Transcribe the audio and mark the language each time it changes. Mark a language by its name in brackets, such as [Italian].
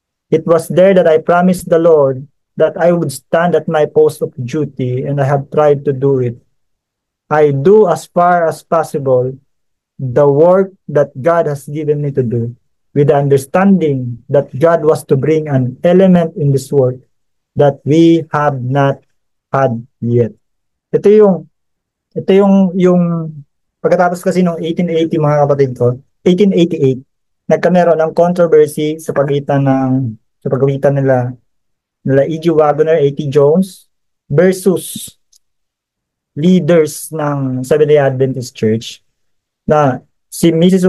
[English] It was there that I promised the Lord that I would stand at my post of duty, and I have tried to do it. I do as far as possible the work that God has given me to do, with the understanding that God was to bring an element in this work that we have not had yet. [Filipino] Ito yung pagkatapos kasi noong 1880 mga kapatid ko, 1888, nagkameron ng controversy sa pagitan nila E.G. Wagoner, A.T. Jones versus leaders ng Seventh-day Adventist Church, na si Mrs.